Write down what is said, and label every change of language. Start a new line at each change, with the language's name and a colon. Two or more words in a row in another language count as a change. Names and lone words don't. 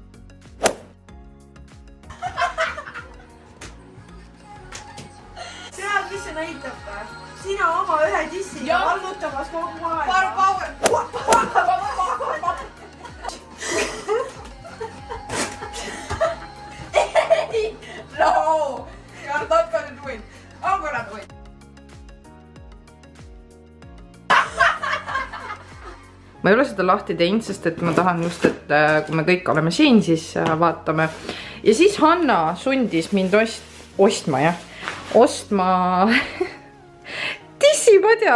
Estonian: Tead, mis see näitab ta? Sina oma ühe tissiga vallutamas kogu aeg. Power! Ei!
English: No! You're not gonna do it. I'm gonna do it.
Estonian: Ma ei ole seda lahti teinud, sest et ma tahan just, et kui me kõik oleme siin, siis vaatame. Ja siis Hanna sundis mind ostma tissipadja.